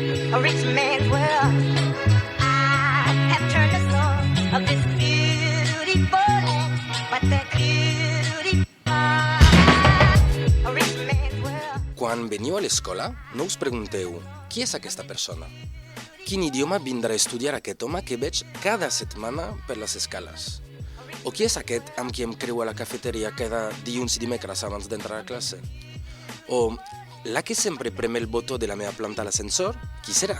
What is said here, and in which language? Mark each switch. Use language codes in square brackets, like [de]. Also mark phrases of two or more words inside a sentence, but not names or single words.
[en] a rich man's world. I have turned the soul of this beautiful land, but the beauty a rich man's world. [ca] Quan veniu a l'escola, no us pregunteu qui és aquesta persona? Quin idioma vindrà a estudiar aquest home que veig cada setmana per les escales? O qui és aquest amb qui em creu a la cafeteria cada dilluns i dimecres abans d'entrar a classe? O la que sempre prem el botó de la meva planta a l'ascensor, qui serà?